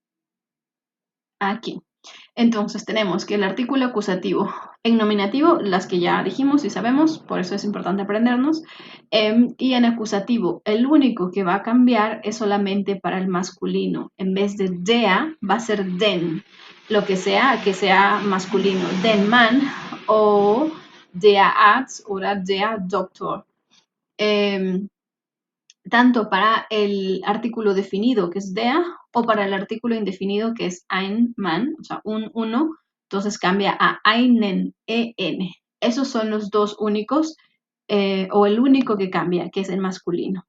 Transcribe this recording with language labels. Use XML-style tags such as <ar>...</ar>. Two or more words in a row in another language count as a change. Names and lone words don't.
<es>Entonces tenemos que el artículo acusativo en nominativo, las que ya dijimos y sabemos, por eso es importante aprendernos, y en acusativo, el único que va a cambiar es solamente para el masculino. En vez de der, va a ser den, lo que sea masculino,</es> <de>den Mann o der Arzt o der Doktor.</de> <es>Tanto para el artículo definido, que es der, o para el artículo indefinido, que es</es> <de>ein Mann,</de> <es>o sea, un uno, entonces cambia a einen, en. Esos son los dos únicos, o el único que cambia, que es el masculino.</es>